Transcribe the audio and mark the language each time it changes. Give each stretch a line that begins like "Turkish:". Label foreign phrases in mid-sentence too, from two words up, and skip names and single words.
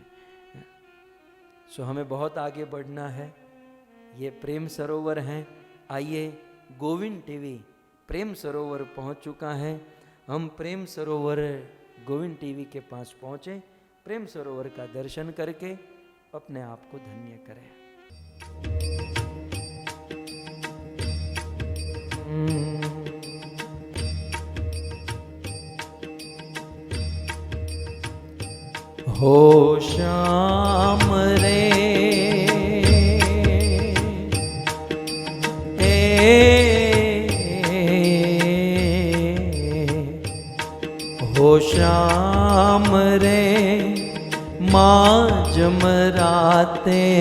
Hindi: सो हमें बहुत आगे बढ़ना है। ये प्रेम सरोवर हैं। आइए, गोविंद टीवी प्रेम सरोवर पहुंच चुका है। हम प्रेम सरोवर गोविंद टीवी के पास पहुंचे, प्रेम सरोवर का दर्शन करके अपने आप को धन्य करें। हो श्याम रे हो श्याम रे माँ जमराते